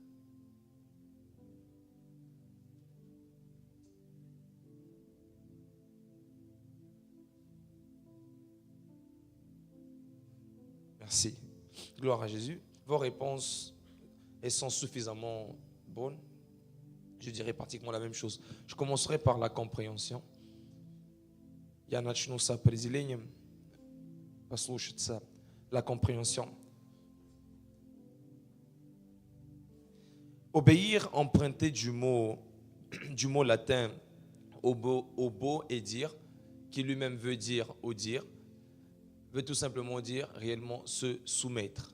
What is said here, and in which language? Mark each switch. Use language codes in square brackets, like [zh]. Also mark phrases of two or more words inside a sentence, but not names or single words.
[fr] Merci. Gloire à Jésus. Vos réponses, elles sont suffisamment bonnes. Je dirais pratiquement la même chose. Je commencerai par la compréhension. [ru] Я начну с определением. Послушаться. [fr] La compréhension. Obéir, emprunté du mot latin obo et dire, qui lui-même veut dire au dire, veut tout simplement dire réellement se soumettre.